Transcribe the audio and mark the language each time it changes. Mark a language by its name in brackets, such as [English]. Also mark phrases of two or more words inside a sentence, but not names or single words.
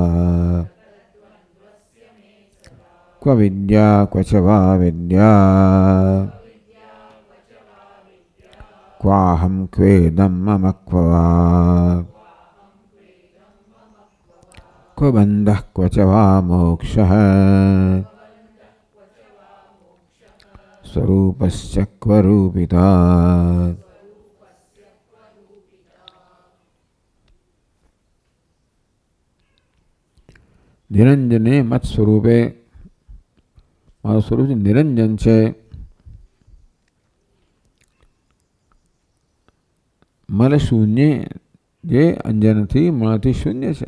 [Sanskrit] क्व विद्या क्व च वा विद्या क्वाहं क्वेदं मम क्व वा क्व बन्धः क्व च वा मोक्षः स्वरूपस्य क्व रूपिता। निरंजने मत स्वरूपे [Gujarati] મારું સ્વરૂપ નિરંજન છે. મલ શૂન્ય જે અંજનથી મળથી શૂન્ય છે.